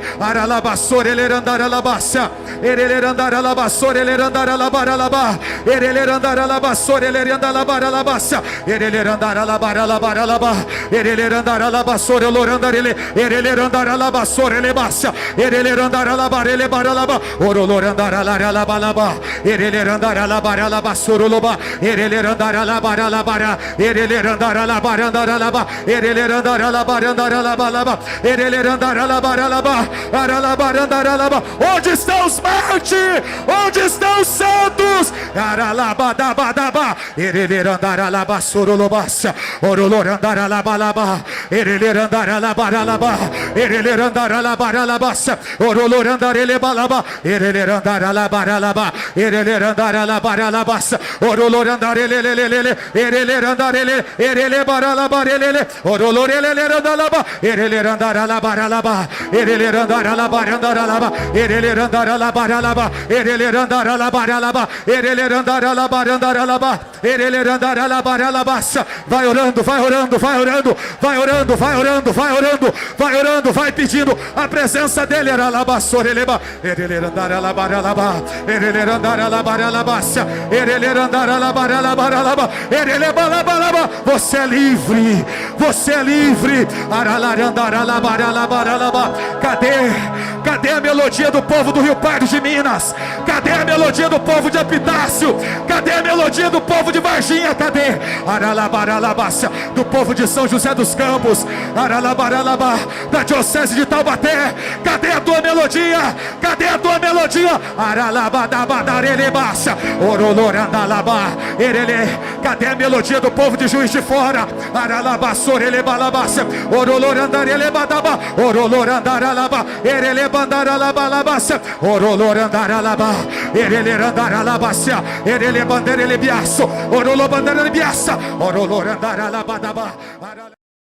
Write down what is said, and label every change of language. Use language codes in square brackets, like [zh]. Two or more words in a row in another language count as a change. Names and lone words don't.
[pt] Aralabassore lerandaralabassa, erelerandarabassore lerandaralabaralaba, erelerandarabassore lerandalabaralabassa, erelerandarabaralabaralaba, erelerandarabassore lorandarele, erelerandarabassore lebassa, erelerandarabarelebaralaba, orolorandaralabalaba, erelerandarabaralabassoroba, erelerandarabaralabara, erelerandarabarandalaba, erelerandarabarandalaba, erelerandarabaralaba, aralabarandaralaba. Onde estão os mártires? Onde estão os santos? Aralabadabadaba, erelerandarabasorolobassa, orolorandarabalaba, erelerandarabaralaba, erelerandarabaralabassa, orolorandarelebalaba, erelerandarabaralaba, erelerandarabaralabassa, orolorandarelelelele, erelerandare, erelebaralabarelele, orolorelelerandalaba, erelerandarabaralaba, erelerandarabarandalaba, erelerandarabaralaba, erelerandarabaralaba, erelerandarabarandalaba, erelerandarabaralabassa. Vai orando, vai orando, vai orando, vai orando, vai orando, vai orando, vai orando, vai pedindo a presença dele. Aralabassoreleba, erelerandarabaralaba, erelerandarabaralabassa, erelerandarabaralaba, erelebalabalaba. Você é livre, você é livre. Aralarandaralabaralabaralaba. Cadê a melodia do povo do Rio Pardo de Minas? Cadê a melodia do povo de Epitácio? Cadê a melodia do povo de Varginha? Cadê? Aralabaralabassa, do povo de São José dos Campos, aralabaralaba, da diocese de Taubaté. Cadê a tua melodia? Cadê a tua melodia? Aralabadabadarelebassa, orolorandalaba, erele. Cadê a melodia do povo de Juiz de Fora? Aralabassorelebalabassa, orolorandarelebadaba, orolorandaralaba, erelebandaralabalabassa, orolorandaralaba, erelerandaralabassa, erelebandarelebiaço, orolobandarelebiaça, orolorandaralabadaba.